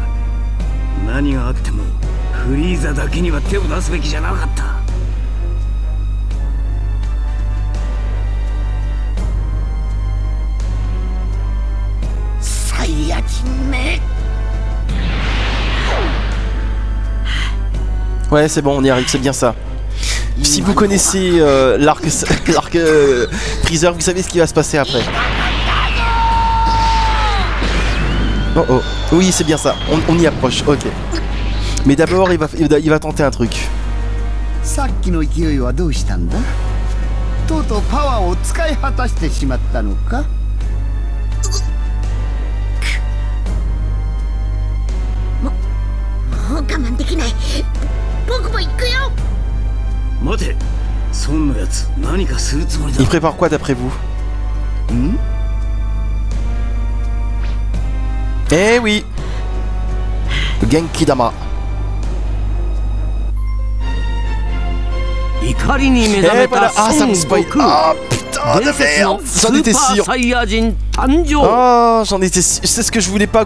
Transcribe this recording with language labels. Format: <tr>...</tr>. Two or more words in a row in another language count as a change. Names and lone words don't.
<ja>何があってもフリーザだけには手を出すべきじゃなかった。サイヤ人め。</ja> <fr>Ouais, c'est bon, on y arrive, c'est bien ça. Si vous connaissez l'arc Freezer, vous savez ce qui va se passer après. Oh oh, oui c'est bien ça, on y approche, ok. Mais d'abord il va tenter un truc.</fr> <ja>さっきの勢いはどうしたんだ？とうとうパワーを使い果たしてしまったのか？もう我慢できない。僕も行くよ。待て、孫のやつ何かするつもりだ。</ja> <fr>Il prépare quoi d'après vous? Eh oui, Genki Dama. Et voilà, ah ça me spoil. Ah putain de merde, j'en étais sûr. Oh, j'en étais sûr, c'est ce que je voulais pas.</fr>